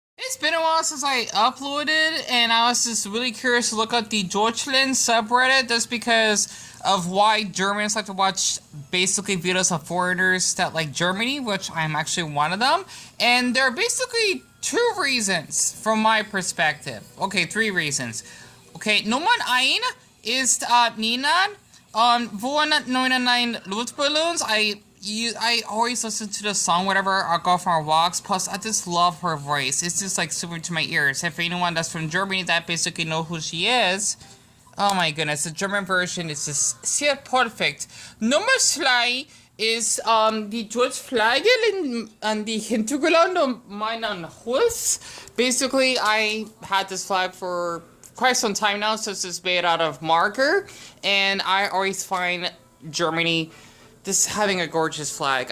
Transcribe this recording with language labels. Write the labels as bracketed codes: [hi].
[en] it's been a while since I uploaded, and I was just really curious to look at the Deutschland subreddit just because of why Germans like to watch basically videos of foreigners that like Germany, which I'm actually one of them. And there are basically two reasons from my perspective. Okay, three reasons. [de] Okay, Nummer ein ist Ninan von 99 Luftballons. [en] I always listen to the song whenever I go for walks. Plus, I just love her voice. It's just like super to my ears. If anyone that's from Germany that basically know who she is, oh my goodness, the German version is just [de] sehr [en] perfect. [de] Nummer zwei ist die deutsche Flagge an die Hintergrund meinen Haus. [en] Basically, I had this flag for quite some time now since it's made out of marker, and I always find Germany just having a gorgeous flag.